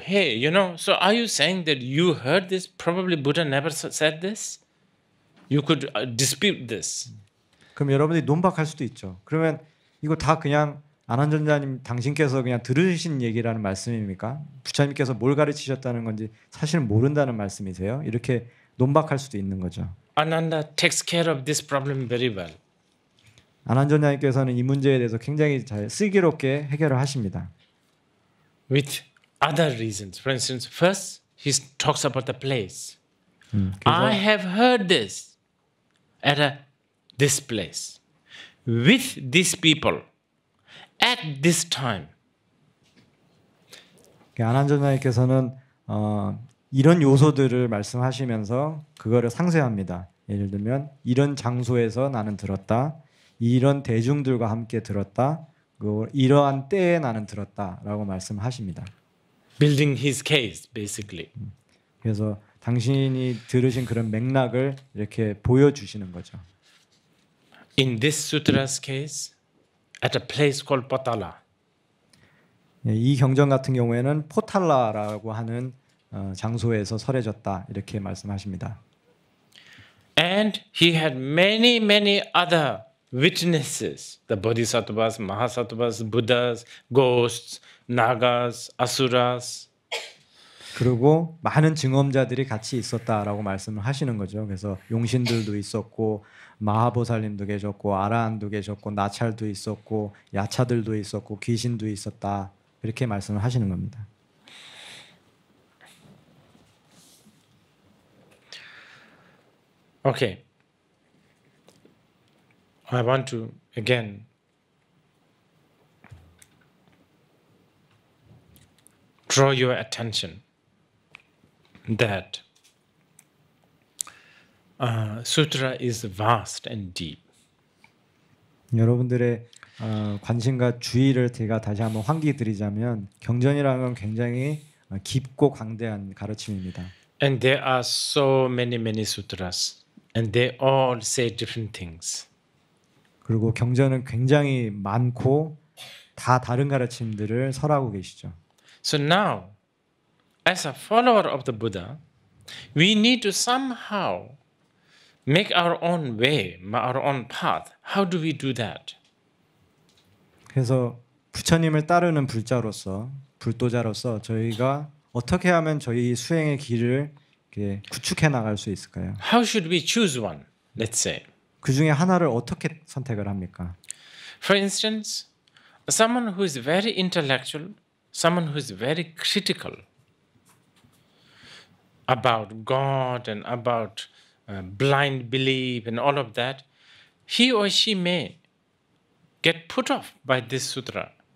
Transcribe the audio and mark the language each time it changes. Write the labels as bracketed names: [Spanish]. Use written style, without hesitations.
[English] Hey, so are you saying that you heard this? Probably Buddha never said this. You could dispute this. [Korean] 그럼 여러분들이 논박할 수도 있죠. 그러면 이거 다 그냥 안한존자님 당신께서 그냥 들으신 얘기라는 말씀입니까? 부처님께서 뭘 가르치셨다는 건지 사실은 모른다는 말씀이세요? 이렇게 논박할 수도 있는 거죠. [English] Ananda takes care of this problem very well. [Korean] 안한존자님께서는 이 문제에 대해서 굉장히 잘 슬기롭게 해결을 하십니다. [English] With other reasons. For instance, first he talks about the place. I have heard this at this place with these people at this time. [Korean] 안한존자님께서는 이런 요소들을 말씀하시면서 그거를 상세합니다. 예를 들면 이런 장소에서 나는 들었다. 이런 대중들과 함께 들었다. 이러한 때에 나는 들었다라고 말씀하십니다. [English] Building his case, basically. [Korean] 그래서 당신이 들으신 그런 맥락을 이렇게 보여주시는 거죠. [English] In this sutra's case, at a place called Potala. [Korean] 이 경전 같은 경우에는 포탈라라고 하는 장소에서 설해졌다 이렇게 말씀하십니다. [English] And he had many other witnesses, the bodhisattvas, mahasattvas, buddhas, ghosts, nagas, asuras. [Korean] 그리고 많은 증언자들이 같이 있었다라고 말씀을 하시는 거죠. 그래서 용신들도 있었고 마하보살님도 계셨고 아라한도 계셨고 나찰도 있었고 야차들도 있었고 귀신도 있었다 이렇게 말씀을 하시는 겁니다. [English] Okay. I want to again draw your attention that sutra is vast and deep. [Korean] 여러분들의 관심과 주의를 제가 다시 한번 환기드리자면 경전이라는 건 굉장히 깊고 광대한 가르침입니다. [English] And there are so many sutras, and they all say different things. [Korean] 그리고 경전은 굉장히 많고 다 다른 가르침들을 설하고 계시죠. [English] So now, as a follower of the Buddha, we need to somehow make our own way, our own path. How do we do that? [Korean] 그래서 부처님을 따르는 불도자로서 저희가 어떻게 하면 저희 수행의 길을 이렇게 구축해 나갈 수 있을까요? [English] How should we choose one? Let's say. [Korean] 그 중에 하나를 어떻게 선택을 합니까? [English] For instance, someone who is very intellectual, someone who is very critical about God and about blind belief and all of that, he or she may get put off by this sutra